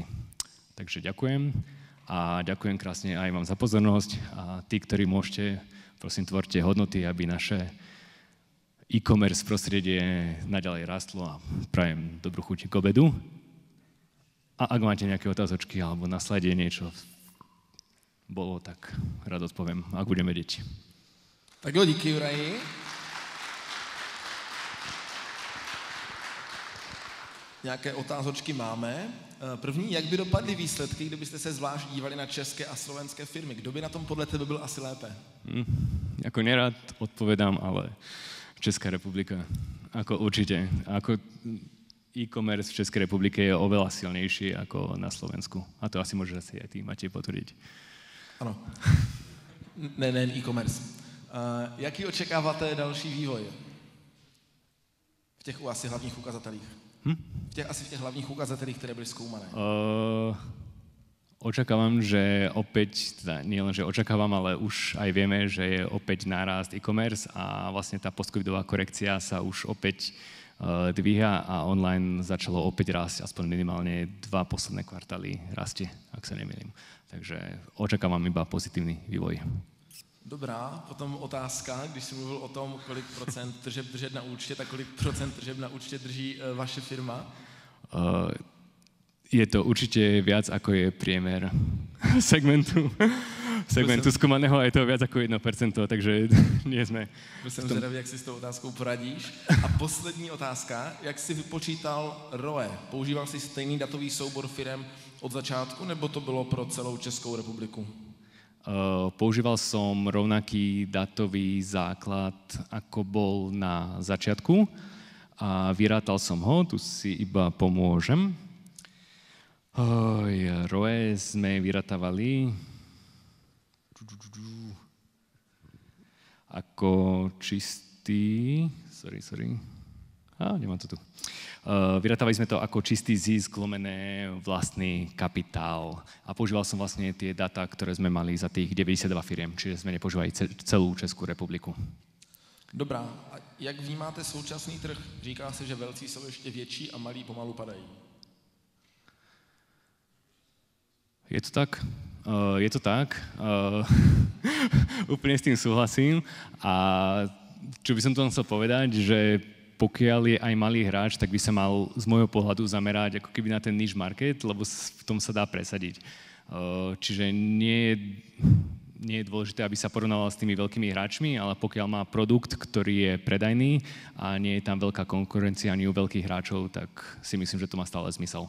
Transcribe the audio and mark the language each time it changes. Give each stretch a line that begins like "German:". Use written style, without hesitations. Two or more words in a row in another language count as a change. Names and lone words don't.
Slovak: Takže ďakujem a ďakujem krásne aj vám za pozornosť a tí, ktorí môžete, prosím, tvorte hodnoty, aby naše e-commerce prostredie naďalej rastlo a prajem dobrú chuť k obedu. A ak máte nejaké otázočky alebo na slide niečo bolo, tak rád odpoviem, ak budem vedieť.
Czech: Tak jo, díky Juraji. Nějaké otázočky máme. První, jak by dopadly výsledky, kdybyste se zvlášť dívali na české a slovenské firmy? Kdo by na tom podle tebe byl asi lépe?
Slovak: Ako nerad odpovedám, ale Česká republika. Ako určite. Ako e-commerce v Českej republike je oveľa silnejší ako na Slovensku. A to asi môžeš asi aj ty, Matej, potvrdiť.
Czech: Ano. Nejen e-commerce. Jaký očekáváte další vývoj? V těch asi hlavních ukazatelích. V těch hlavních ukazatelích, které byly zkoumané.
Slovak: Očakávam, že opäť, teda nie len, že očakávam, ale už aj vieme, že je opäť nárast e-commerce a vlastne tá postcovidová korekcia sa už opäť dvíha a online začalo opäť rásť, aspoň minimálne 2 posledné kvartály rastie, ak sa nemýlim. Takže očakávam iba pozitívny vývoj.
Czech: Dobrá, potom otázka, když jsi mluvil o tom, kolik procent tržeb držet na účtě, tak kolik procent tržeb na účtě drží vaše firma?
Slovak: Je to určite viac, ako je priemer segmentu skúmaného, a je to viac ako 1%, takže nie sme...
Czech: Byl jsem zvědavý, jak si s tou otázkou poradíš. A poslední otázka, jak jsi vypočítal ROE? Používal jsi stejný datový soubor firem od začátku, nebo to bylo pro celou Českou republiku?
Slovak: Používal som rovnaký datový základ, ako bol na začiatku a vyrátal som ho, tu si iba pomôžem. ROE sme vyrátavali ako čistý... Sorry. Nemám to tu. Vyrátavali sme to ako čistý zisk lomené vlastný kapitál. A používal som vlastne tie dáta, ktoré sme mali za tých 92 firiem, čiže sme nepoužívali celú Českú republiku.
Czech: Dobrá. A jak vnímáte současný trh? Říká se, že velcí jsou ještě větší a malí pomalu padají. Je to tak?
Slovak: Je to tak. Úplne s tým súhlasím. A čo by som to chcel povedať, že pokiaľ je aj malý hráč, tak by sa mal z môjho pohľadu zamerať ako keby na ten
English: niche market,
Slovak: lebo v tom sa dá presadiť. Čiže nie je dôležité, aby sa porovnával s tými veľkými hráčmi, ale pokiaľ má produkt, ktorý je predajný a nie je tam veľká konkurencia ani u veľkých hráčov, tak si myslím, že to má stále zmysel.